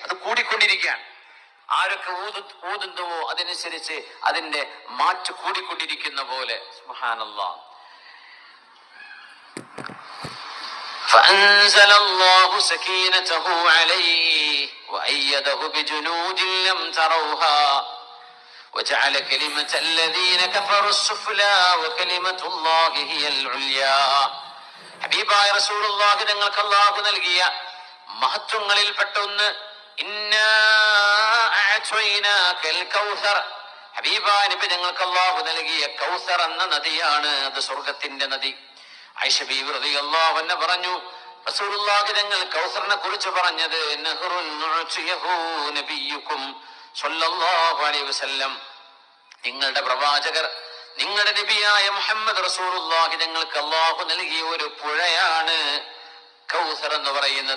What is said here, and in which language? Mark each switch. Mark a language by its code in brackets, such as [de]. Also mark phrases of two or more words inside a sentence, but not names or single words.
[ml] അത് കൂടിക്കൊണ്ടിരിക്കുകയാണ്. ആരൊക്കെ ഊതുന്നുവോ അതനുസരിച്ച് അതിന്റെ മാറ്റ് കൂടിക്കൊണ്ടിരിക്കുന്ന പോലെ. സുബ്ഹാനല്ലാഹ്. [ar] فأنزل الله سكينته عليه وأيده بجنود لم تروها وجعل كلمة الذين كفروا السفلى وكلمة الله هي العليا. [ml] ഹബീബായ റസൂലുള്ളാഹി തങ്ങൾക്ക് അല്ലാഹു നൽകിയ മഹത്വങ്ങളിൽ പെട്ട ഒന്ന്, [ar] إنا أعطيناك الكوثر, [ml] ഹബീബായ നബി തങ്ങൾക്ക് അല്ലാഹു നൽകിയ കൗസർ എന്ന നദിയാണ്. അത് സ്വർഗ്ഗത്തിന്റെ നദി. ആയിഷ ബീവി [ar] رضي الله عنها [ml] പറഞ്ഞു, റസൂലുള്ളാഹി തങ്ങൾ കൗസറിനെ കുറിച്ച് പറഞ്ഞത്, [ar] نهر أعطيه نبيكم صلى الله عليه وسلم, [ml] നിങ്ങളുടെ പ്രവാചകർ, നിങ്ങളുടെ നബിയായ മുഹമ്മദ് റസൂലുള്ളാഹി തങ്ങൾക്ക് അല്ലാഹു നൽകിയ ഒരു പുഴയാണ് കൗസർ എന്ന് പറയുന്നത്.